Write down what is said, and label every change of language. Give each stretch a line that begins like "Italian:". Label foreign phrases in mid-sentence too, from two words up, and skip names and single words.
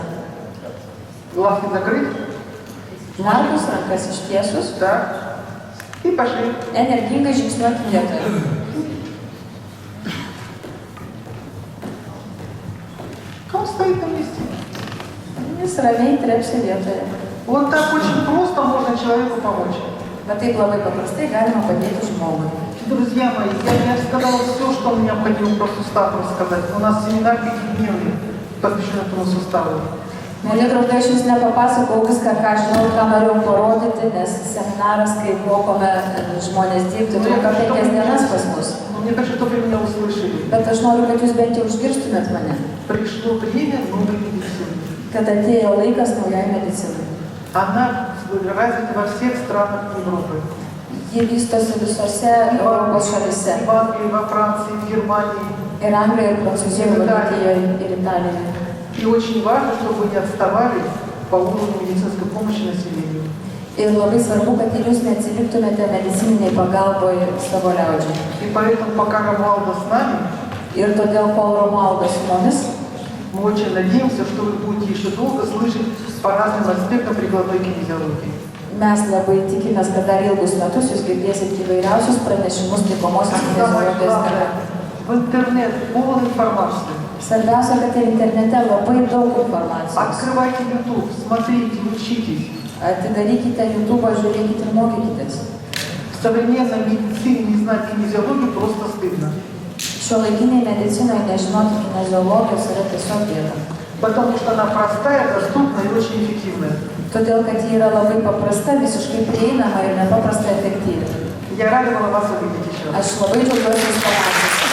Russian: Глазки закрыть.
Lithuanian: Margus, rankas ištiesus,
Russian: Так. И пошли.
Lithuanian: energingai žingsniuoti vietoje.
Russian: Он стоит на месте.
Lithuanian: Jis ramiai trepsi vietoje.
Russian: Вот так очень просто можно человеку помочь.
Lithuanian: Bet taip labai paprastai galima padėti žmogui.
Russian: Друзья мои, я сказала все, что мне необходимо про сустав рассказать. У нас семинар 5-дневный, посвящен этому суставу.
Lithuanian: Mėly draugai, aš jums nepapasakau viską, ką žinau, ką norėjau parodyti, nes seminaras, kai mokome žmonės dirbti, truko 5 dienas pas mus.
Russian: Но мне кажется, чтобы вы меня услышали.
Lithuanian: Bet aš noriu, kad jūs bent jau išgirstumėt mane,
Russian: Пришло время новой медицины.
Lithuanian: kad atėjo laikas naujai medicinai.
Russian: Она развита во всех странах Европы.
Lithuanian: Ji vystosi visose Europos šalise.
Russian: И в Англии, во Франции, в Германии.
Lithuanian: Ir Anglijoje, ir Prancūzijoje, Vokietijoje, ir Italijoje.
Russian: И очень важно, чтобы вы не отставали по уровню медицинской помощи населению.
Lithuanian: Ir labai svarbu, kad ir jūs neatsiliktumėte medicininiai pagalboj savo liaudžiai.
Russian: И поэтому, пока Ромалда с нами,
Lithuanian: Ir todėl, kol Romaldas su mumis,
Russian: мы очень надеемся, что вы будете еще долго слышать по разным аспектам прикладной кинезиологии.
Lithuanian: mes labai tikimės, kad dar ilgus metus jūs girdėsit įvairiausius pranešimus taikomosios kinezologijos tema.
Russian: В интернет полная информация.
Lithuanian: Svarbiausia, kad ir internete labai daug informacijos.
Russian: Открывайте YouTube, смотрите, учитесь.
Lithuanian: Atidarykite YouTube, žiūrėkite ir mokykitės.
Russian: В современной медицине не знать кинезиологию просто стыдно.
Lithuanian: Šiuolaikiniai medicinoje nežinoti kineziologijos yra tiesiog gėda.
Russian: Потому что она простая, доступная и очень эффективная.
Lithuanian: Todėl, kad ji yra labai paprasta, visiškai prieinama ir nepaprastai efektyvi.
Russian: Я рада была вас увидеть еще раз.
Lithuanian: Aš labai džiaugiuosi jūs pamatyti.